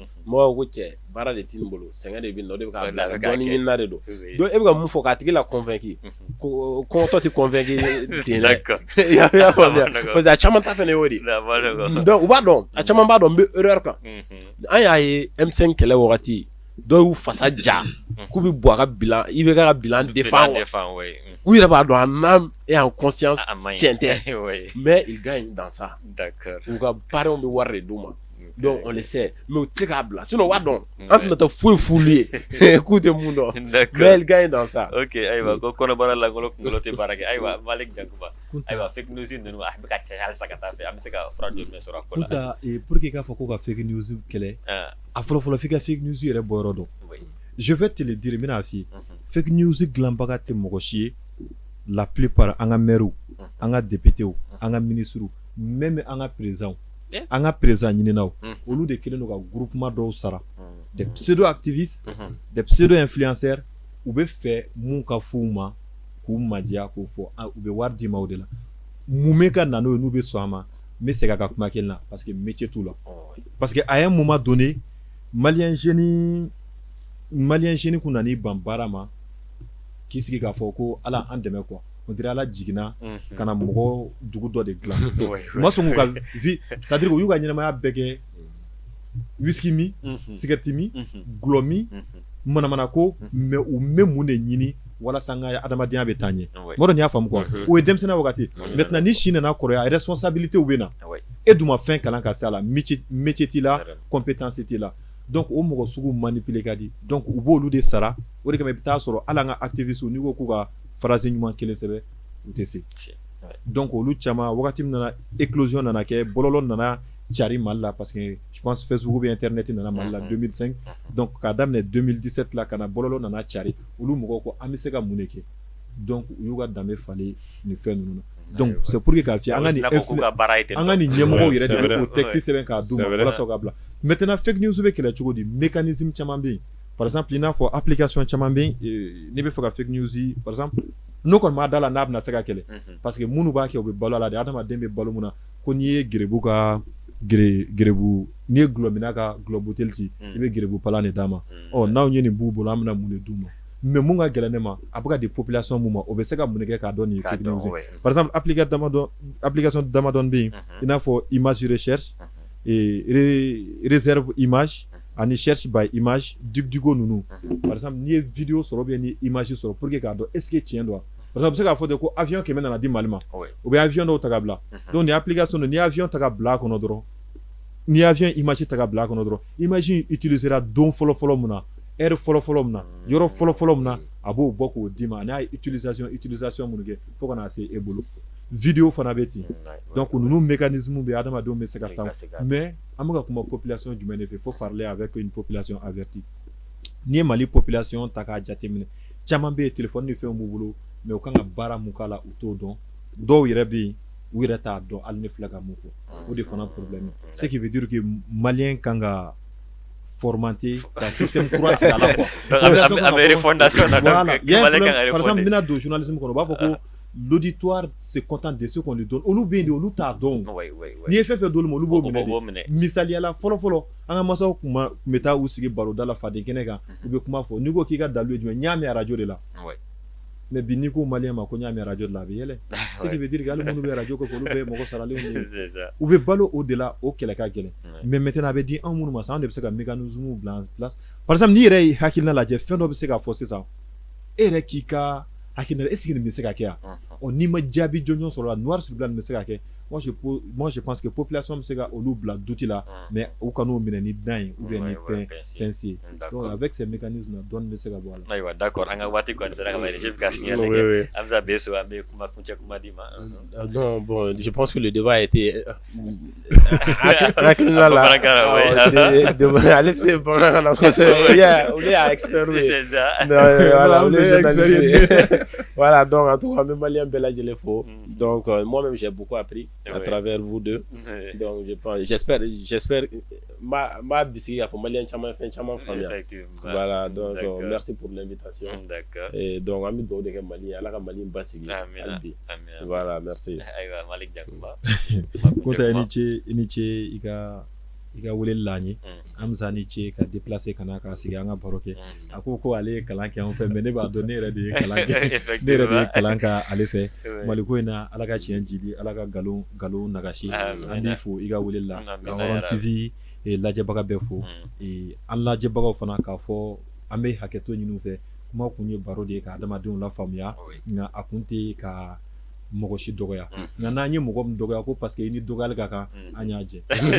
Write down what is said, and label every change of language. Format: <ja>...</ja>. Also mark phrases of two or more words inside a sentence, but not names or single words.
<bm>mɔgɔw ko cɛ baara de t'i bolo sɛgɛn de bɛ nin na o de bɛ k'a bila dɔɔni ɲinina de don donc e bɛ ka mun fɔ k'a tigi la convaincre kɔngɔtɔ tɛ convaincre ten dɛ i y'a faamuya parce que a caman ta fɛnɛ y'o de donc u b'a dɔn a caman b'a dɔn n bɛ erreur kan an y'a ye M5 kɛlɛ wagati dɔw y'u fasa ja k'u bɛ bɔ a ka bilan i bɛ ka bilan défend u yɛrɛ b'a dɔn</bm> <fr>en âme et en conscience</fr> <bm>tiɲɛ tɛ</bm> <fr>mais ils gagnent dans ça</fr> <bm>u ka parrainw bɛ wari de d'u ma</bm> <fr>donc on le sait mais</fr> <bm>u tɛ k'a bila sinon u b'a dɔn an tɛna taa foyi f'ulu ye k'u tɛ mun dɔn</bm> <fr>mais ils gagnent dans ça</fr> <bm>ok ayiwa ko kɔnɔbara langolo kunkolo tɛ baara kɛ ayiwa Malik Jankuba ayiwa</bm> <en>fake news</en> <bm>ninnu a bɛ ka caya halisa ka taa fɛ an bɛ se ka fura jumɛn sɔrɔ a ko la</bm> <fr>pour que</fr> <bm>k'a fɔ ko ka</bm> <en>fake news</en> <bm>kɛlɛ a fɔlɔ f'i ka</bm> <en>fake news</en> <bm>yɛrɛ bɔ yɔrɔ dɔn</bm> <fr>je vais te le dire</fr> <bm>n bɛn'a f'i ye fake news dilanbaga tɛ mɔgɔ si ye</bm> <fr>la plupart</fr> <bm>an ka maires an ka députés an ka ministres même an ka présidents an ka président ɲininaw olu de kelen don ka groupement dɔw sara</bm> <fr>des pseudo activistes des pseudo influenceurs</fr> <bm>u bɛ fɛ mun ka f'u ma k'u madiya k'o fɔ u bɛ wari d'i ma o de la mun bɛ ka na n'o ye n'u bɛ sɔn a ma n bɛ segin a ka kuma kelen na</bm> <fr>parce que</fr> <bm>métier t'u la</bm> <fr>parce que à un moment donné malien jeune</fr> <bm>kun nan'i ban baara ma k'i sigi k'a fɔ ko ala an dɛmɛ</bm> <fr>quoi on dirait</fr> <bm>ala jiginna ka na mɔgɔ dugu dɔ de dilan u ma sɔn k'u ka</bm> <fr>vie c'est à dire</fr> <bm>u y'u ka ɲɛnamaya bɛɛ kɛ whisky mi cigarette mi gulɔ mi manamana ko mais u bɛ mun de ɲini wala sanga adamadenya bɛ taa ɲɛ mɔdɔ ni y'a faamu quoi o ye denmisɛnninya wagati maintenant ni si nana kɔrɔya responsabilité bɛ na e dun ma fɛn kalan ka se a la métier t'i la compétence t'i la donc o mɔgɔ sugu manipuler ka di donc u b'olu de sara o de kama i bɛ taa sɔrɔ hali an ka activiste n'i ko k'u ka phrase ɲuman kelen sɛbɛn u tɛ se donc olu caman wagati min nana éclosion nana kɛ bɔlɔlɔ nana cari Mali la</bm> <fr>parce que je pense Facebook ou internet</fr> <bm>nana Mali la 2005 donc k'a daminɛ 2017 la kana bɔlɔlɔ nana cari olu mɔgɔw ko an bɛ se ka mun de kɛ donc u y'u ka danbe falen nin fɛn ninnu na</bm> <fr>donc c'est pour que</fr> <bm>k'a fiyɛ an ka nin ɲɛmɔgɔw yɛrɛ de bɛ o texte sɛbɛn k'a d'u ma walasa ka bila maintenant fake news bɛ kɛlɛ cogo di mécanisme caman bɛ yen</bm> <fr>par exemple</fr> <bm>i n'a fɔ application caman bɛ yen n'i bɛ fɛ ka</bm> <en>fake news</en> <bm>yi</bm> <fr>par exemple</fr> <bm>n'o kɔni m'a da la n'a bɛna se ka kɛlɛ parce que minnu b'a kɛ u bɛ balo a la de adamaden bɛ balo mun na ko n'i ye gerebu ka gerebu n'i ye gulɔmina ka gulɔ buteli ci i bɛ gerebu palan de d'a ma n'aw ye nin b'u bolo an bɛna mun de d'u ma mais mun ka gɛlɛn ne ma a bɛ ka di population mun ma o bɛ se ka mun kɛ k'a dɔn nin</bm> <en>fake news</en> <fr>par exemple</fr> <bm>application damadɔni bɛ yen i n'a fɔ</bm> <fr>image recherche réserve image</fr> <bm>ani</bm> <fr>cherche by image</fr> <bm>digo ninnu</bm> <fr>par exemple</fr> <bm>n'i ye vidéo sɔrɔ bien ni image sɔrɔ</bm> <fr>pour que</fr> <bm>k'a dɔn</bm> <fr>est ce que</fr> <bm>tiɲɛ don</bm> <fr>par exemple</fr> <bm>bɛ se k'a fɔ de ko avion kɛmɛ nana di Mali ma u bɛ avion dɔw ta ka bila donc nin application n'i ye avion ta ka bila a kɔnɔ dɔrɔn n'i ye avion image ta ka bila a kɔnɔ dɔrɔn</bm> <fr>image utilisera</fr> <bm>don fɔlɔ mun na heure fɔlɔ mun na yɔrɔ fɔlɔ mun na a b'o bɔ k'o d'i ma n'a ye utilisation minnu kɛ fo ka na se e bolo vidéo fana bɛ ten donc ninnu mécanisme bɛ adamadenw bɛ se ka taa mais an bɛ ka kuma population jumɛn de fɛ</bm> <fr>faut parler avec une population avertie</fr> <bm>n'i ye Mali population ta k'a jateminɛ caman bɛ yen téléphone ni fɛnw b'u bolo mais u kan ka baara mun k'a la u t'o dɔn dɔw yɛrɛ bɛ yen u yɛrɛ t'a dɔn hali ne filɛ ka mun fɔ o de fana</bm> <fr>problème ce qui veut dire que</fr> <bm>malien kan ka formaté ka système kura sigi a la quoi a bɛ refondation na donc malien kan ka refonder</bm> <fr>par exemple</fr> <bm>bɛna don journalisme kɔnɔ u b'a fɔ ko</bm> <fr>l'auditoire se contente de ce qu'on lui donne</fr> <bm>olu bɛ yen de olu t'a dɔn n'i ye fɛn fɛn d'olu ma olu b'o minɛ de misaliyala fɔlɔ an ka masaw tun bɛ taa u sigi baroda la faden kɛnɛ kan u bɛ kuma fɔ n'i ko k'i ka dalu ye jumɛn n y'a mɛn radio de la mais bi n'i ko malien ma ko n y'a mɛn radio de la a bɛ yɛlɛ</bm> <fr>ce qui veut dire que</fr> <bm>hali minnu bɛ radio kɔfɛ olu bɛɛ ye mɔgɔ saralenw ye u bɛ balo o de la o kɛlɛ ka gɛlɛn</bm> <fr>mais maintenant</fr> <bm>a bɛ di anw minnu ma sisan anw de bɛ se ka mécanisme bila</bm> <fr>en place par exemple</fr> <bm>n'i yɛrɛ ye hakilina lajɛ fɛn dɔ bɛ se ka fɔ sisan e yɛrɛ k'i ka hakilina</bm> <fr>est ce que</fr> <bm>nin bɛ se ka kɛ yan n'i ma jaabi jɔnjɔn sɔrɔ</bm> <fr>la noir sur blanc</fr> <bm>nin bɛ se ka kɛ</bm> <fr>moi je pense que</fr> <bm>population bɛ se ka olu bila doute la mais u kan'o minɛ ni dan ye</bm> <fr>ou bien</fr> <bm>ni pince</bm> <fr>donc avec ces mécanismes</fr> <bm>dɔɔni bɛ se ka bɔ a la. Ayiwa d'accord an ka waati kɔni sera ka ban je bɛ ka signaler kɛ Hamza Beso an bɛ kuma kuncɛ kuma di ma.</bm> <fr>Non bon je pense que le débat a été</fr> <bm>hakilina la ale bɛ se bamanankan na kosɛbɛ olu y'a expérimenté voilà olu y'a expérimenté voilà</bm> <fr>donc en tout cas</fr> <bm>an bɛ malien bɛɛ lajɛlen fo</bm> <fr>donc moi-même j'ai beaucoup appris à travers vous deux donc je pense j'espère</fr> <bm>m'a bisigi k'a fɔ malien caman fɛn caman faamuya</bm> <fr>voilà donc merci pour l'invitation et donc</fr> <bm>an bɛ dugawu de kɛ Mali ala ka Mali basigi hali bi</bm> <fr>voilà merci.</fr> <bm>Ayiwa Malik Jankuba Kota i ni ce i ka weleli la an ye Hamza ni ce ka déplacer ka na ka sigi an ka baro kɛ a ko ale ye kalan kɛ an fɛ mais ne b'a dɔn ne yɛrɛ de ye kalan kɛ ne yɛrɛ de ye kalan kɛ ale fɛ Maliko in na ala ka tiɲɛ jidi ala ka nkalon nagasi an b'i fo i ka weleli la ka Hɔrɔn TV lajɛbaga bɛɛ fo an lajɛbagaw fana k'a fɔ an bɛ hakɛto ɲini u fɛ kuma kun ye baro de ye ka adamadenw lafaamuya nka a kun tɛ ka mɔgɔ si dɔgɔya nka n'an ye mɔgɔ min dɔgɔya ko</bm> <fr>parce que</fr> <bm>i ni dɔgɔyali ka kan an y'a jɛ.</bm>